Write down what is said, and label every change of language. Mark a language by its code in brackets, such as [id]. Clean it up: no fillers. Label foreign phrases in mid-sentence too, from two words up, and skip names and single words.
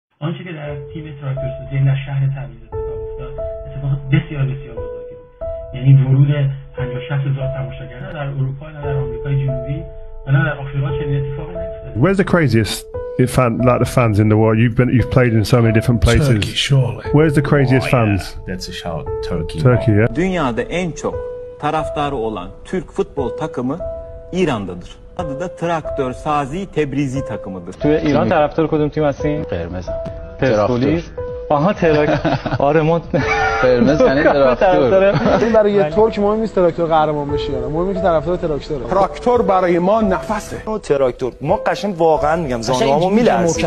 [fa] آنچه که در تیم تراکتورسازی در شهر تبریز اتفاق افتاد اتفاق بسیار بسیار بزرگی بود. یعنی ورود 50-60 هزار تماشاگر نه در اروپا نه در آمریکای جنوبی و نه در آفریقا چنین اتفاقی نیفتاده. [en] Where's the craziest the fans in the world? You've played in so many different places. Turkey, surely. Where's the craziest fans? That's a shout. Turkey. Turkey, yeah. [tr] Dünyada en çok taraftarı olan Türk futbol takımı İran'dadır. Adı da Traktör Sazi Tebrizi takımıdır. [fa] توی ایران طرفدار کدوم تیم هستین؟ قرمز. پرسپولیس. آها آره ما قرمز یعنی تراکتور. این برای یه ترک مهم نیست تراکتور قهرمان بشه یا نه، مهمه که طرفدار تراکتوره. تراکتور برای ما نفسه. تراکتور ما قشنگ واقعا میگم زانوامو میلرزه.